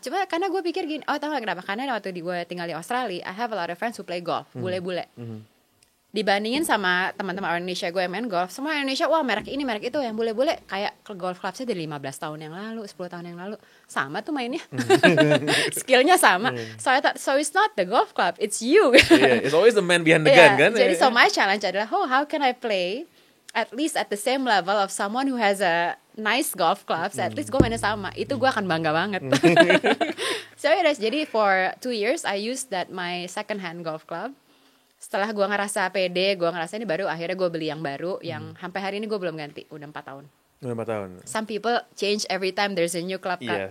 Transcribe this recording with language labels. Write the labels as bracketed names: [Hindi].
[Indonesian] Cuma karena gue pikir gini, tau gak kenapa? Karena waktu gue tinggal di Australia, [English] I have a lot of friends who play golf, [Indonesian] bule-bule. Dibandingin sama teman-teman orang Indonesia gue yang main golf, semua orang Indonesia wah merek ini merek itu, yang bule-bule kayak ke golf clubnya dari 15 tahun yang lalu, 10 tahun yang lalu sama tuh mainnya. Skillnya sama. [English] So I thought, so it's not the golf club, it's you. It's always the man behind the gun kan. [Indonesian] Jadi [English] so my challenge [Indonesian] adalah, [English] how can I play at least at the same level of someone who has a nice golf clubs, at least [Indonesian] gue mainnya sama. Itu gue akan bangga banget. [English] So jadi for 2 years I used that my second hand golf club. [Indonesian] Setelah gue ngerasa pede, gue ngerasa ini baru, akhirnya gue beli yang baru, yang sampai hari ini gue belum ganti, udah 4 tahun. Udah 4 tahun. [English] Some people change every time there's a new club kan.